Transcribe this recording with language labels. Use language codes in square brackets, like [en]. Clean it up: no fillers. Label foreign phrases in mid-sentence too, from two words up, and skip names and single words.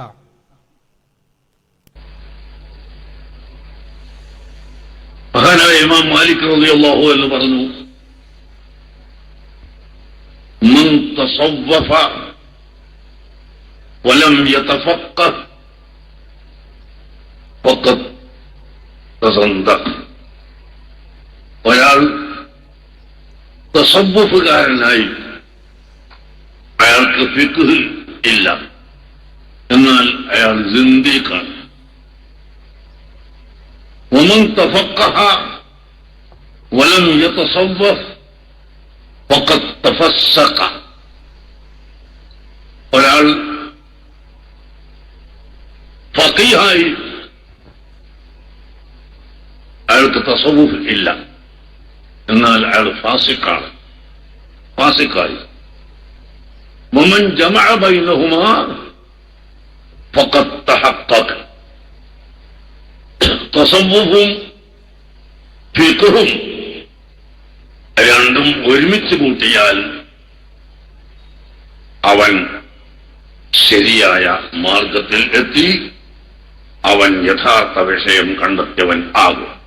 [ml] മഹാനായ ഇമാം മാലിക് [ar] رضي الله عنه [ml] പറഞ്ഞു, [ar] من تصوف ولم يتفقه فقد تصدق. [ml] ഒരാൾ തസവ്വുഫുകാരനായി, അയാൾക്ക് ഫിഖ് ഇല്ല, എന്നാൽ അയാൾ സിന്ദീഖാണ്. [ar] ومن تفقه ولم يتصوف فقد تفسق. [ml] ഒരാൾ ഫഖീഹായി, അയാൾക്ക് തസവ്വുഫ് ഇല്ല, എന്നാൽ അയാൾ ഫാസിഖായി. [ar] ومن جمع بينهما فقد تحقق. [ml] തസവ്വുഫും ഫിഖ്ഹും രണ്ടും ഒരുമിച്ച് കൂട്ടിയാൽ അവൻ ശരിയായ മാർഗത്തിൽ എത്തി, അവൻ യഥാർത്ഥ വിഷയം കണ്ടെത്തിയവൻ ആകും.